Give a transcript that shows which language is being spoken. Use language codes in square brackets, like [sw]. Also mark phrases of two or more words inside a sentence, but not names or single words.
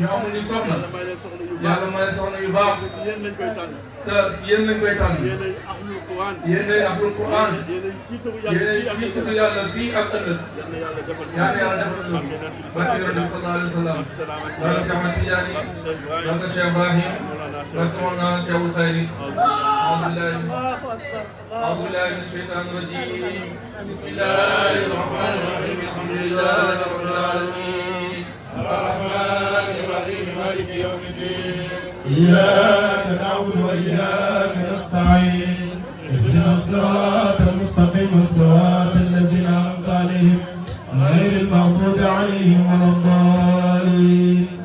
[wo] amul ni soxna yàlla may soxna yu baax te si yéen lañ koy tànn yéenay [ar] أهل القرآن [wo] yéenay jiitu yàlla fii ak ëllëg yal na yàlla defal loolu barke Nabi [ar] صلى الله عليه وسلم [wo] barke Cheikh Ahmad Tidiane barke Cheikh Ibrahim barke Mawlana Cheikhul Khayri [ar] أعوذ بالله من الشيطان الرجيم بسم الله الرحمن الرحيم الحمد لله رب العالمين الرحمن الرحيم مالك يوم الدين إياك نعبد وإياك نستعين اهدنا الصراط المستقيم صراط الذين أنعمت عليهم غير المغضوب عليهم ولا الضالين